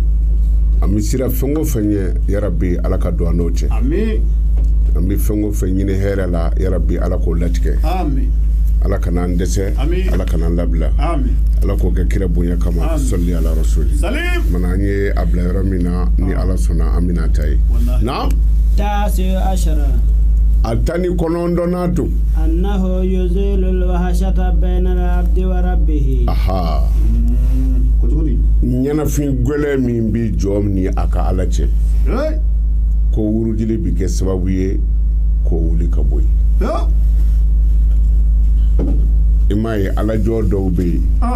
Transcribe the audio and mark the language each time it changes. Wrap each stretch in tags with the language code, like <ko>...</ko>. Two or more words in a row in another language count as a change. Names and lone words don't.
<bm>an bɛ sira fɛn o fɛn ye yarabi ala ka don an n'o cɛ amin an bɛ fɛn o fɛn ɲini hɛrɛ la yarabi ala k'o latigɛ amin ala kana an dɛsɛ Amin. ala kana an labila amin ala k'o kɛ kira bonya kama Amin.</bm> <ar>صل على الرسول</ar> <bm>salim mana an ye a bila yɔrɔ min na ni ala sɔnna an bɛna ta ye wallahi na</bm> <ar>التاسع عشر</ar> <bm>a ta ni kɔnɔntɔnnan don</bm> <ar>أنه يزيل الوحشة بين العبد وربه aha</ar> <bm>kotugudi ɲɛnafin gwɛlɛ min bi jɔ ni a ka ala cɛ hey ko wurudili bi kɛ sababu ye k'o wuli ka bɔ yen yo i m'a ye alajɔ dɔw bɛ yen ah</bm>